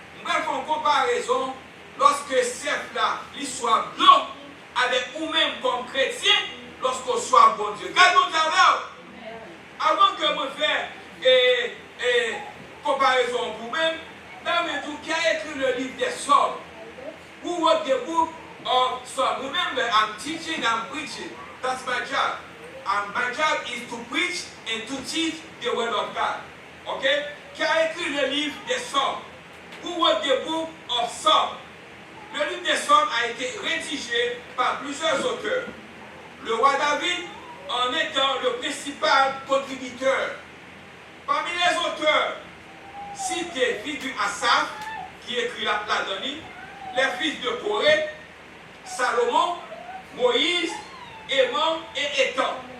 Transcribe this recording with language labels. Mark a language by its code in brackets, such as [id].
[fr] Je vais faire une comparaison lorsque cerf là, l'histoire de l'eau, avec nous-mêmes comme chrétiens, lorsqu'on soit bon Dieu. Regardons d'abord, avant que je fasse comparaison pour vous-même, dans qui a écrit le livre des Psaumes. [en] Who wrote the book of Psalms? Remember, I'm teaching, I'm preaching. That's my job. And my job is to preach and to teach the word of God. Okay? [fr] Qui a écrit le livre des Psaumes? [en] Who wrote the book of Psalms? [fr] Le livre des Psaumes a été rédigé par plusieurs auteurs. Le roi David en étant le principal contributeur. Parmi les auteurs, cités figure Asaph, qui écrit la Dani, les fils de Corée, Salomon, Moïse, Émon et Étan.